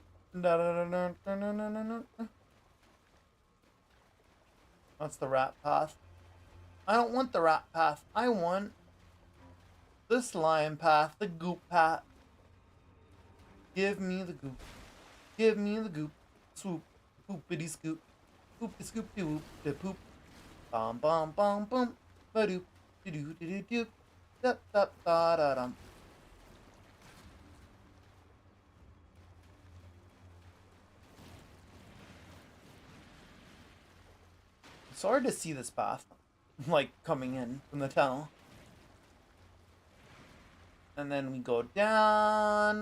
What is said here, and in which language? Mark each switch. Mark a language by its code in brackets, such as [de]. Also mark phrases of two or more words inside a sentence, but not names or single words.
[en] That's the rat path. I don't want the rat path. I want the slime path, the goop path. Give me the goop. Give me the goop. Swoop. Poopity scoop. Poopity scoop de whoop de poop. Bom bom bom bom. Ba doop. De doo de doo doop. Da da da da dum. It's hard to see this path. Like coming in from the tunnel. And then we go down.